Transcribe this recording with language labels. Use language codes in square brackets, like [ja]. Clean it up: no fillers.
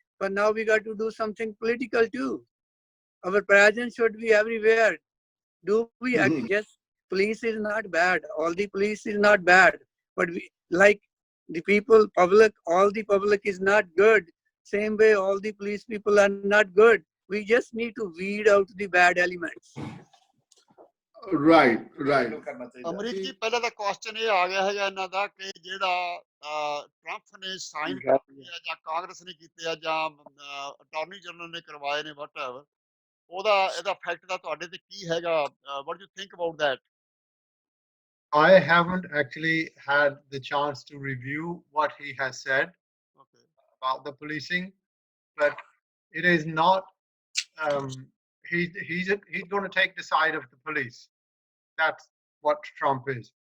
[en] But now we got to do something political too. Our presence should be everywhere. Do we act? Yes, police is not bad. All the police is not bad. But like the people, public, all the public is not good. Same way, all the police people are not good. We just need to weed out the bad elements. Right. Right. [pa] Amrik ਜੀ ਪਹਿਲਾਂ ਤਾਂ question ਇਹ ਆ ਗਿਆ ਹੈਗਾ ਇਹਨਾਂ ਦਾ ਕਿ ਜਿਹੜਾ ਟਰੰਪ ਨੇ ਸਾਈਨ ਕੀਤੇ ਆ ਜਾਂ ਕਾਂਗਰਸ ਨੇ ਕੀਤੇ ਆ ਜਾਂ ਅਟਾਰਨੀ ਜਨਰਲ ਨੇ ਕਰਵਾਏ ਨੇ ਵਟਐਵਰ ਇਹਦਾ ਇਫੈਕਟ ਦਾ ਤੁਹਾਡੇ ਤੇ ਕੀ ਹੈਗਾ [en] What do you think about that I haven't actually had the chance to review what he has said about the policing, but it is not. He's going to take the side of the police. That's what Trump is.